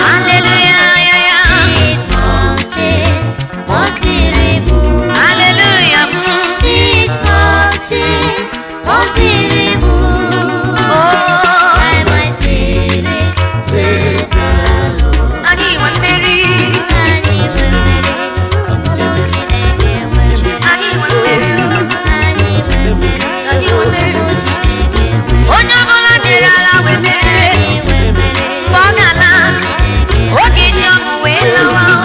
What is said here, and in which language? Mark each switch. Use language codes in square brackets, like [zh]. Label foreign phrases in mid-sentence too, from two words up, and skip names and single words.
[en] hallelujah, yeah, yeah. This mountain must be removed. Hallelujah. Mm. This mountain must be removed. Oh. By my spirit, says the Lord. [ig] Anyị nwe mmeri. Anyị nwe mmeri. Ụmụ Chineke nwe mmeri. Anyị nwe mmeri. Anyị nwe mmeri. Anyị nwe mmeri. Ụmụ Chineke nwe mmeri. Onye ọbụla jere agha wee merie. Anyị nwe mmeri. Mgbe ọ ga-ala, Chineke nwe oge iji ọgwụ wee lawa.